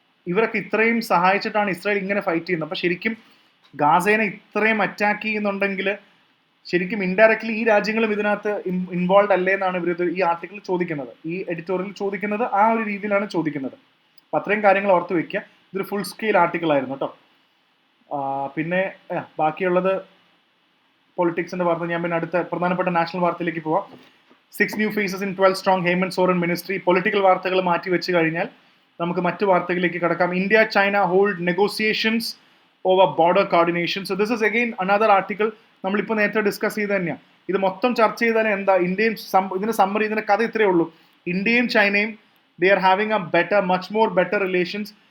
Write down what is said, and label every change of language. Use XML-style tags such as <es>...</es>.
<ml>ഇവരൊക്കെ ഇത്രയും സഹായിച്ചിട്ടാണ് ഇസ്രായേൽ ഇങ്ങനെ ഫൈറ്റ് ചെയ്യുന്നത്. അപ്പോൾ ശരിക്കും ഗാസേനെ ഇത്രയും അറ്റാക്ക് ചെയ്യുന്നുണ്ടെങ്കിൽ ശരിക്കും ഇൻഡയറക്ട്ലി ഈ രാജ്യങ്ങളും ഇതിനകത്ത് ഇൻവോൾവ് അല്ലേ എന്നാണ് ഇവർ ഈ ആർട്ടിക്കിൾ ചോദിക്കുന്നത്, ഈ എഡിറ്റോറിയൽ ചോദിക്കുന്നത്. ആ ഒരു രീതിയിലാണ് ചോദിക്കുന്നത്. അപ്പം അത്രയും കാര്യങ്ങൾ ഓർത്ത് വെക്കുക. ഇതൊരു ഫുൾ സ്കെയിൽ ആർട്ടിക്കിൾ ആയിരുന്നു കേട്ടോ. പിന്നെ ബാക്കിയുള്ളത് പൊളിറ്റിക്സിന്റെ വാർത്ത. ഞാൻ പിന്നെ അടുത്ത പ്രധാനപ്പെട്ട നാഷണൽ വാർത്തയിലേക്ക് പോവാം.</ml> <en>6 new faces in 12 strong Hemant Soren ministry.</en> <ml>Political വാർത്തകൾ മാറ്റി വെച്ച് കഴിഞ്ഞാൽ നമുക്ക് മറ്റു വാർത്തകളിലേക്ക് കടക്കാം.</ml> <en>India China hold negotiations over border coordination. So this is again another article.</en> <ml>നമ്മളിപ്പോൾ നേരത്തെ ഡിസ്കസ് ചെയ്ത് തന്നെയാണ്. ഇത് മൊത്തം ചർച്ച ചെയ്താൽ എന്താ, ഇന്ത്യയും ഇതിന്റെ സമ്മറി, ഇതിന്റെ കഥ ഇത്രയേ ഉള്ളൂ. ഇന്ത്യയും ചൈനയും</ml> <en>They are having a better, much more better relations.</en>